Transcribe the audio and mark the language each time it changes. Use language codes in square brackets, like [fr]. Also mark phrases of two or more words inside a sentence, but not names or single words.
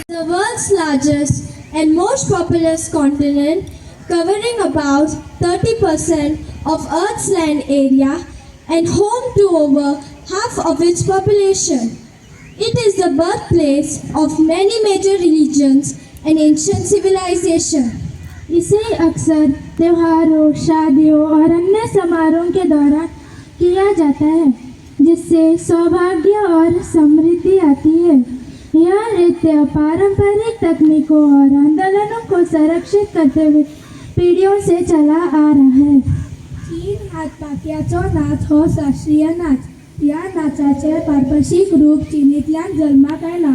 [en] The world's largest and most populous continent, covering about 30% of Earth's land area and home to over half of its population. It is the birthplace of many major religions and ancient civilizations. [hi] इसे अक्सर त्योहारों, शादियों और अन्य समारोहों के दौरान किया जाता है जिससे सौभाग्य और समृद्धि आती है. यह नृत्य पारंपरिक तकनीकों और आंदोलनों को संरक्षित करते हुए पीढ़ियों से चला आ रहा है. [kok] तीन हात पाक्याचो नाच हो शास्त्रीय नाच. या नाचाचे पारंपरिक रूप चीनींतल्यान जल्माक आयला.